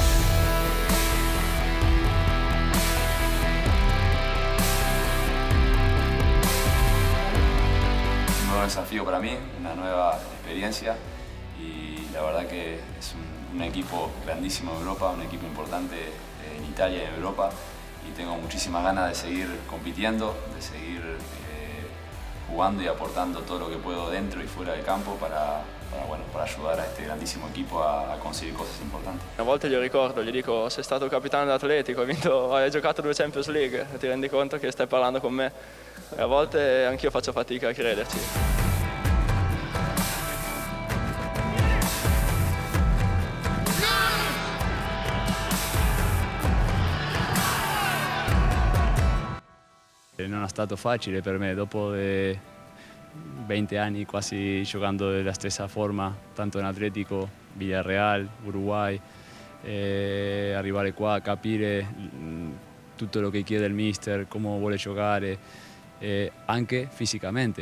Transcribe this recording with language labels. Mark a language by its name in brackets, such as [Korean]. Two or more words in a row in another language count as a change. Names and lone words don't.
[Spanish] Un nuevo desafío para mí, una nueva experiencia y la verdad que es un equipo grandísimo en Europa, un equipo importante en Italia y en Europa y tengo muchísimas ganas de seguir compitiendo, de seguir jugando y aportando todo lo que puedo dentro y fuera del campo para ayudar a este grandissimo equipo a [Italian] conseguire cose importanti. A volte gli ricordo, gli dico sei stato capitano dell'Atletico, hai giocato 2 Champions League e ti rendi conto che stai parlando con me e a volte anch'io faccio fatica a crederci. Non è stato facile per me, dopo 20 anni quasi giocando della stessa forma, tanto in Atletico, Villarreal, Uruguay, arrivare qua a capire tutto lo che chiede il mister, come vuole giocare, anche fisicamente.